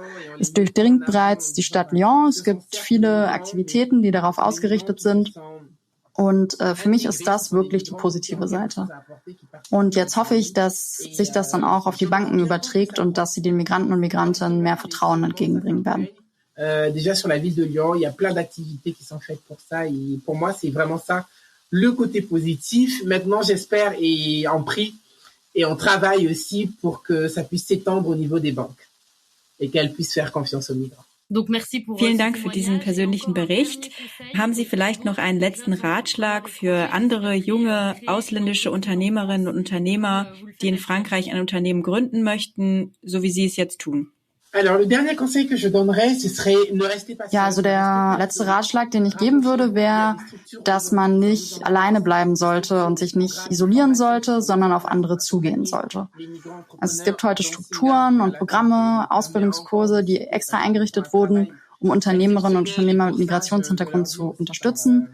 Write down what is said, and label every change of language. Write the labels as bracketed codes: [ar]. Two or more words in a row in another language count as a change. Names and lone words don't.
[de] Es durchdringt bereits die Stadt Lyon. Es gibt viele Aktivitäten, die darauf ausgerichtet sind. Und für mich ist das wirklich die positive Seite. Und jetzt hoffe ich, dass sich das dann auch auf die Banken überträgt und dass sie den Migranten und Migrantinnen mehr Vertrauen entgegenbringen werden. [fr] Déjà sur la ville de Lyon, il y a plein d'activités qui sont faites pour ça. Et pour moi, c'est vraiment ça. Le côté positif. Maintenant, j'espère et on prie et on travaille aussi pour que ça puisse s'étendre au niveau des banques et qu'elles puissent faire confiance aux migrants. [de] Vielen Dank für diesen persönlichen Bericht. Haben Sie vielleicht noch einen letzten Ratschlag für andere junge ausländische Unternehmerinnen und Unternehmer, die in Frankreich ein Unternehmen gründen möchten, so wie Sie es jetzt tun? [fr] Alors, le dernier conseil que je donnerais, ce serait ne restez pas. [de] Ja, also der letzte Ratschlag, den ich geben würde, wäre, dass man nicht alleine bleiben sollte und sich nicht isolieren sollte, sondern auf andere zugehen sollte. Also es gibt heute Strukturen und Programme, Ausbildungskurse, die extra eingerichtet wurden, um Unternehmerinnen und Unternehmer mit Migrationshintergrund zu unterstützen.